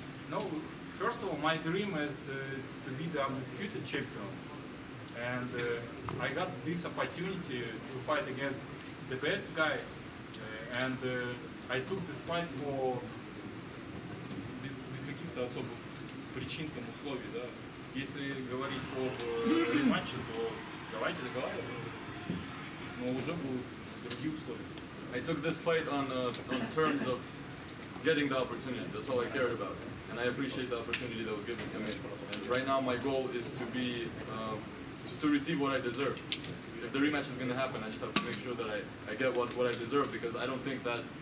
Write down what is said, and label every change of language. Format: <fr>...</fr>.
<en>No, first of all, my dream is to be the undisputed champion, and I got this opportunity to fight against the best guy, and I took this fight for</en> <ru>без каких-то особых причин, там, условий, да. Если говорить об матче, то давайте договариваться, но уже будут другие условия.</ru> <en>I took this fight on terms of getting the opportunity. That's all I cared about, and I appreciate the opportunity that was given to me. And right now, my goal is to be to receive what I deserve. If the rematch is going to happen, I just have to make sure that I get what I deserve, because I don't think that</en>